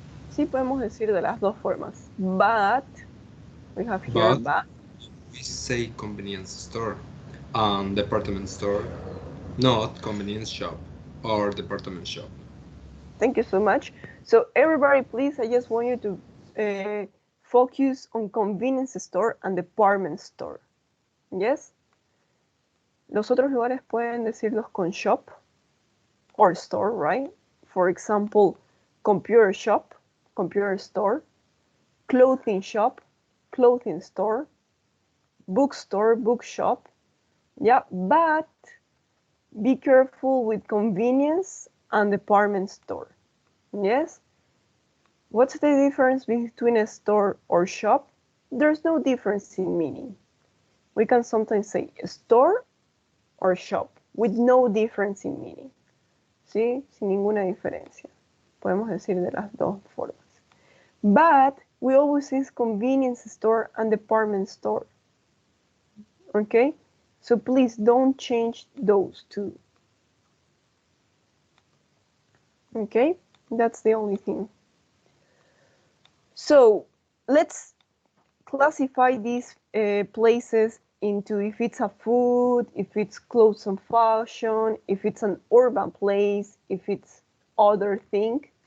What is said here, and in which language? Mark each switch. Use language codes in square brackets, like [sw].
[es] Sí podemos decir de las dos formas. [en] But we have here but. We say convenience store, department store, not convenience shop or department shop. Thank you so much. So everybody, please, I just want you to focus on convenience store and department store. Yes? [es] Los otros lugares pueden decirlos con shop or store, right? [en] For example, computer shop, computer store, clothing shop, clothing store, bookstore, bookshop. Yeah, but be careful with convenience and department store. Yes? What's the difference between a store or shop? There's no difference in meaning. We can sometimes say store or shop with no difference in meaning. [es] ¿Sí? Sin ninguna diferencia. Podemos decir de las dos formas. [en] But we always use convenience store and department store. Okay? So please don't change those two. Okay? That's the only thing. So let's classify these places into if it's a food, if it's clothes and fashion, if it's an urban place, if it's other thing.